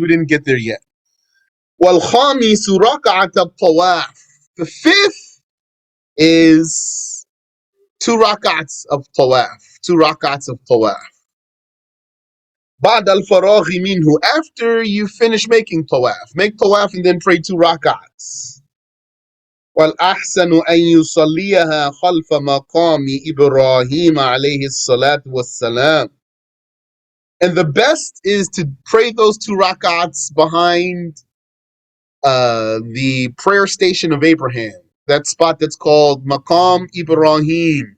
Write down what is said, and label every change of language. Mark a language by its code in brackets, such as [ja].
[en] We didn't get there yet. [ar] وَالْخَامِسُ رَكَعَةَ الطَّوَافِ. [en] The 5th is 2 rak'ats of tawaf. 2 rak'ats of tawaf. [ar] بعد الفراغ منه. [en] After you finish making tawaf. Make tawaf and then pray 2 rak'ats. [ar] والأحسن أن يصليها خلف مقام إبراهيم عليه الصلاة والسلام. [en] And the best is to pray those 2 rak'ats behind the prayer station of Abraham. That spot that's called Maqam Ibrahim.